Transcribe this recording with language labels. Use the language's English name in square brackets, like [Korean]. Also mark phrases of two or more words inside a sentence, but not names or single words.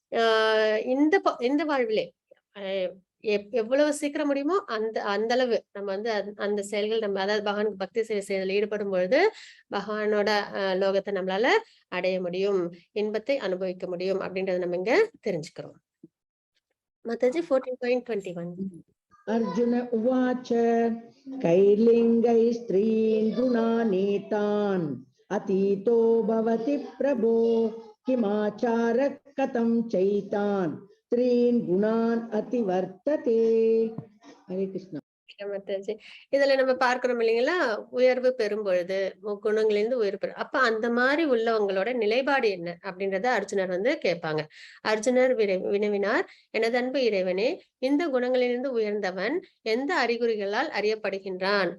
[Tamil] இந்த வாழ்விலே எவ்வளவு சீக்கிரம் முடியுமோ அந்த அந்த அளவு நம்ம அந்த செயல்கள் நம்ம அதாவது பகவானுக்கு பக்தி சேவை செய்வதில் ஈடுபடும் பொழுது பகவானோட லோகத்தை நம்மளால அடைய முடியும், இன்பத்தை அனுபவிக்க முடியும் அப்படின்றத நம்ம இங்க தெரிஞ்சுக்கிறோம். மாதாஜி 14.21 [Sanskrit] अर्जुन उवाच कैर्लिङ्गै स्त्रीन् गुणानीतान् अतीतो भवति प्रभो किमाचार कथं चैतान् त्रीन् गुणान् अतिवर्तते. हरे कृष्ण. [Tamil] இதுல நம்ம பார்க்கிறோம் இல்லைங்களா, உயர்வு பெறும் பொழுது முக்குணங்களிலிருந்து உயர்வு பெறும். அப்ப அந்த மாதிரி உள்ளவங்களோட நிலைப்பாடு என்ன அப்படின்றத அர்ஜுனர் கேட்பாங்க. அர்ஜுனர் வினவினார், எனது அன்பு இறைவனே, இந்த குணங்களிலிருந்து உயர்ந்தவன் எந்த அறிகுறிகளால் அறியப்படுகின்றான்?